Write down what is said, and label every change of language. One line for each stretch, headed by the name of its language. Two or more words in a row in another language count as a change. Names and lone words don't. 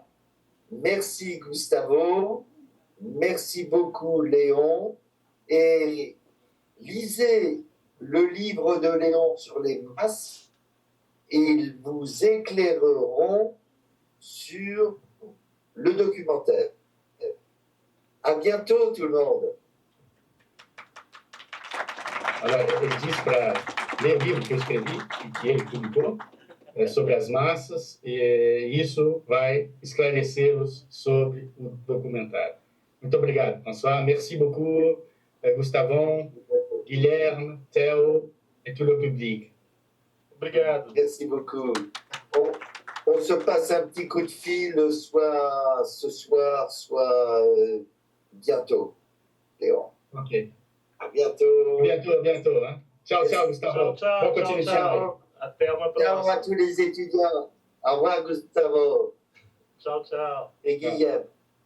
French: Merci Gustavo, merci beaucoup Léon, et lisez le livre de Léon sur les masses ils vous éclaireront sur le documentaire. À bientôt tout le monde. Alors,
Portuguese: ele disse para ler o livro que eu escrevi e que ele publicou sobre as massas, e isso vai esclarecê-los sobre o documentário. Muito obrigado, François.
French: Merci beaucoup, Gustavon, Guilherme, Theo et tout le public.
Portuguese: Obrigado.
French: Merci beaucoup. On se passe un petit coup de fil, soit ce soir, soit bientôt, Léon. Ok. À bientôt. À bientôt. Hein?
Portuguese: Tchau, Gustavo. Tchau, Boa continuação. Até uma Ciao próxima.
French: à tous les étudiants. Au revoir, Gustavo
Portuguese: Tchau, tchau.
French: et Guillaume.